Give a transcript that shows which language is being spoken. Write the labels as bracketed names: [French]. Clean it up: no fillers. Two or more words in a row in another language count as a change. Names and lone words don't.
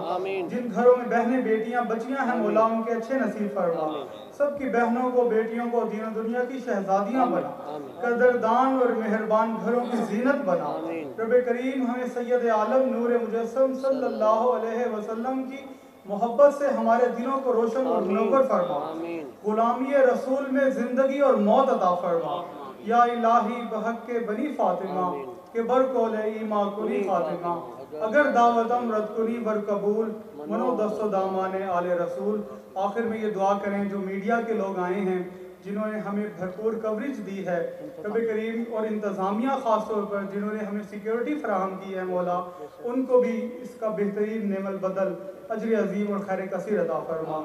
[Urdu] جن گھروں میں بہنیں بیٹیاں بچیاں ہیں مولا، ان کے اچھے نصیب فرما، سب کی بہنوں کو بیٹیوں کو دین و دنیا کی شہزادیاں بنا، قدردان اور مہربان گھروں کی زینت بنا۔ رب کریم ہمیں سید عالم نور مجسم [Arabic] صلی اللہ علیہ وسلم [Urdu] کی محبت سے ہمارے دلوں کو روشن اور منور فرما، غلامی رسول میں زندگی اور موت عطا فرما۔ [Persian] یا الہی بحق کے بنی فاطمہ کہ برکول ایما کنی فاطمہ، اگر دعوتم رد کنی بر قبول منو دست و دامان آل رسول۔ [Urdu] آخر میں یہ دعا کریں جو میڈیا کے لوگ آئے ہیں جنہوں نے ہمیں بھرپور کوریج دی ہے رب کریم، اور انتظامیہ خاص طور پر جنہوں نے ہمیں سیکیورٹی فراہم کی ہے مولا، ان کو بھی اس کا بہترین نعم البدل اجر عظیم اور خیر کثیر عطا فرما۔